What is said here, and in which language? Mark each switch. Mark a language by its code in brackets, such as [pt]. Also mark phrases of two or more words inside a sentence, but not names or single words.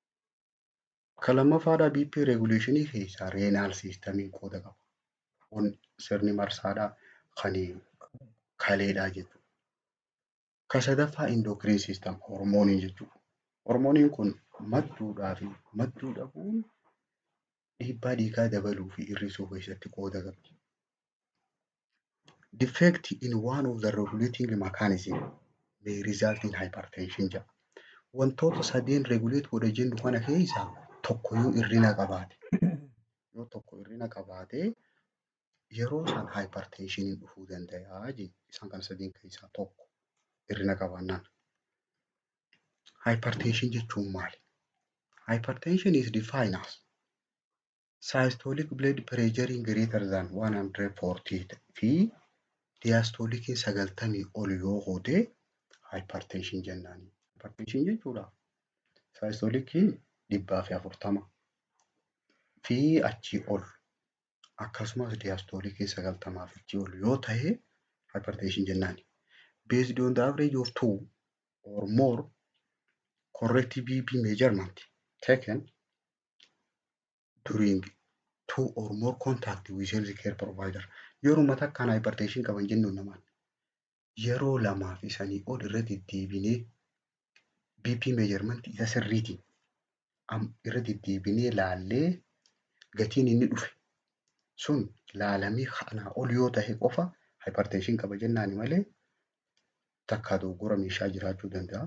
[om] Kan lammaffaadhaa [en] BP regulation [om] keessaa [en] renal system [om] qooda qaba. sirni marsaadhaa kan kaleedhaa jechuudha. Kan sadaffaa [en] endocrine system [om] hormoonii jechuudha. Hormooniin kun madduudhaa fi madduu dhabuun dhiibbaa dhiigaa dabaluu fi hir'isuu keessatti qooda qabdi. [en] Defect in one of the regulating mechanism may result in hypertension jedha. [om] Wantoota sadeen regulate godha jennu kana keessaa tokko yoo hir'ina qabaate yeroo san hypertensioniin dhufuu danda'a jedha. Isaan kana sadeen keessaa tokko hir'ina qabaannaan. Hypertension jechuun maali? [en] Hypertension is defined as systolic blood pressure greater than 140 [om] fi diastolic 90 ol yoo hoode hypertension jennaan. Hypertension jechuudha. Systolic 140 fi achii ol akkasumas diastolic 90 fi achii ol yoo ta'e hypertension jennaan. [en] Based on the average of 2 or more correct BP measurement taken during 2 or more contact with health care provider. [om] Yeroo mata kana hypertension qaban jennuun namaan yeroo lamaa fi sanii ol irra deddeebinee [en] BP measurement [om] isa sirriitiin irra deddeebinee laallee gatiin inni dhufe sun laalamee kanaa ol yoo ta'e qofa hypertension qaba jennaani malee takka dogoggora meeshaa jiraachuu danda'a.